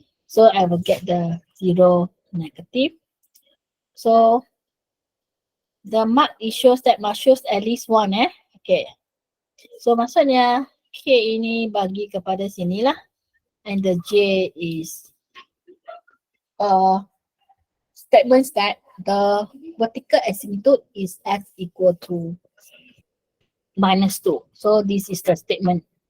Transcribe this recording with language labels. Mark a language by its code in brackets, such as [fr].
[en] So I will get the 0 negative. So the mark it shows that must shows at least 1 Okay. [ms] So maksudnya K ini bagi kepada sini lah. [en] And the J is statements that the vertical asymptote is X equal to -2. So this is the statement.